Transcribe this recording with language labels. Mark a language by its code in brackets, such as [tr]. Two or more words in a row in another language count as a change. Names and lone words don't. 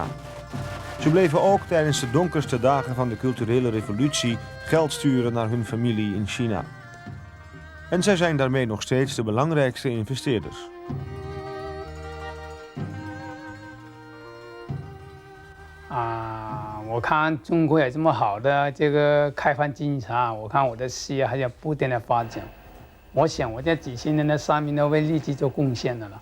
[nl] Ze bleven ook tijdens de donkerste dagen van de culturele revolutie geld sturen naar hun familie in China. En zij zijn daarmee nog steeds de belangrijkste investeerders. [zh] 啊，我看中国有这么好的这个开放经济场，我看我的事业还要不断的发展。我想我这几千年的生命都为利己做贡献的了。